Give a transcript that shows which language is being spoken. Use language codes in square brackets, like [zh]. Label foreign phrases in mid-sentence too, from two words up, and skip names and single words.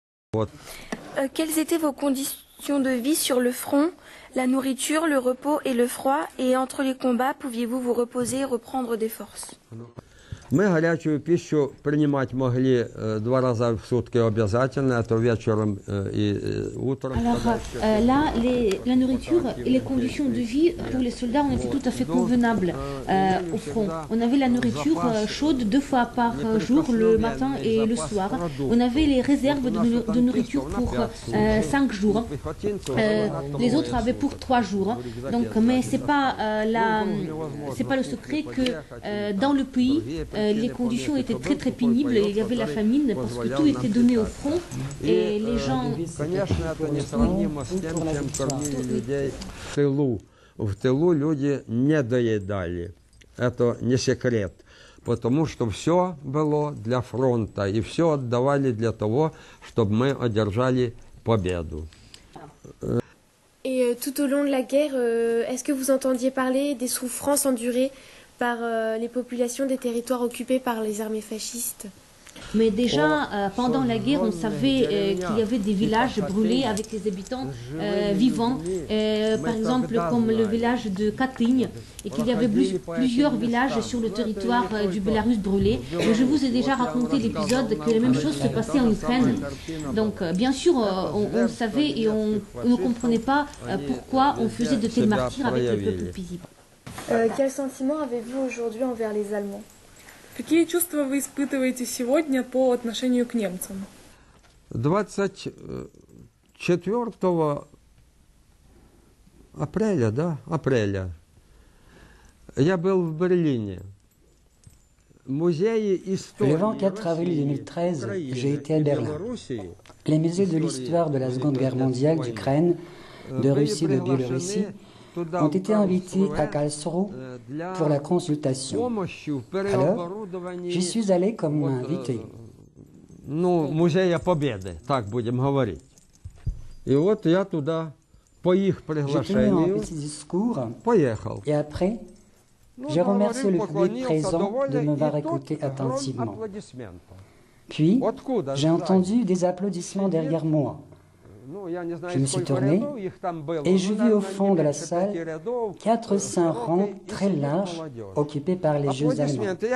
[fr] Quelles étaient vos conditions de vie sur le front? La nourriture, le repos et le froid, et entre les combats, pouviez-vous vous reposer et reprendre des forces? [ru] Мы горячую пищу принимать могли 2 раза в сутки обязательно, это вечером и утром. [fr] Alors là, la nourriture et les conditions de vie pour les soldats, on était tout à fait convenables au front. On avait la nourriture chaude 2 fois par jour, le matin et le soir. On avait les réserves de nourriture pour 5 jours. Les autres avaient pour 3 jours. Donc, mais c'est pas le secret que dans le pays, les conditions étaient très très pénibles et il y avait la famine parce que tout était donné au front et les gens... [ru] В тылу люди не доедали. Это не секрет. Потому что все было для фронта и все отдавали для того, чтобы мы одержали победу. [fr] Et tout au long de la guerre, est-ce que vous entendiez parler des souffrances endurées par les populations des territoires occupés par les armées fascistes? Mais déjà, pendant la guerre, on savait qu'il y avait des villages brûlés avec les habitants vivants, par exemple comme le village de Katyń, et qu'il y avait plusieurs villages sur le territoire du Bélarus brûlés. Et je vous ai déjà raconté l'épisode que la même chose se passait en Ukraine. Donc, bien sûr, on savait et on ne comprenait pas pourquoi on faisait de tels martyrs avec le peuple paisible. Quel sentiment avez-vous aujourd'hui envers les Allemands? [ru] Какие чувства вы испытываете сегодня по отношению к немцам? 24 апреля, я был в Берлине. [fr] Le 24 avril 2013, j'ai été à Berlin. Les musées de l'histoire de la Seconde Guerre mondiale d'Ukraine, de Russie, de Biélorussie ont été invités à Karlsruhe pour la consultation. Alors, j'y suis allé comme invité. [ru] Музея Победы, так будем говорить. И вот я туда по их приглашению [fr] J'ai tenu un petit discours [ru] поехал. [fr] et après, j'ai remercié le public présent de m'avoir écouté attentivement. Puis, j'ai entendu des applaudissements derrière moi. Je me suis tourné et j'ai vu au fond de la salle 400 rangs très larges occupés par les jeunes Allemands.